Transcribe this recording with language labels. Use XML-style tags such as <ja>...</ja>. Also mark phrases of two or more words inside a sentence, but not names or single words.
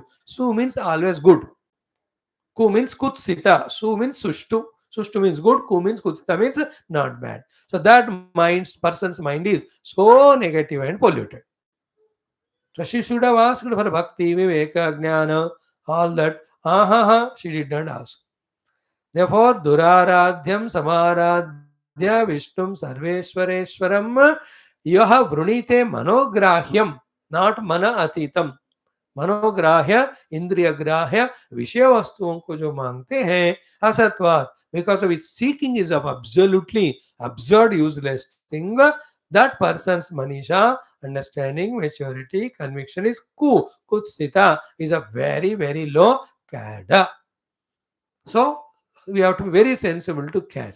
<en>Su means always good. Ku means kutsita. Su means sushtu. Sushtu means good. Ku means kutsita means not bad. So that person's mind is so negative and polluted. So she should have asked for</en> <sa>भक्ति, विवेक, ज्ञान,</sa> <en>all that. She did not ask. Therefore,</en> <sa>दुराराध्यं समाराध्य विष्णुं सर्वेश्वरेश्वरं यो वृणीते मनोग्राह्यं, not मन अतीतम्.</sa> <hi>मनोग्राह्य इंद्रिय ग्राह्य विषय वस्तुओं को जो मांगते हैं असत्वात,</hi> <en>because of his seeking is of absolutely absurd useless thing, that person's manisha, understanding, maturity, conviction is kutsita, is a very, very low kada. So we have to be very sensible to catch.</en>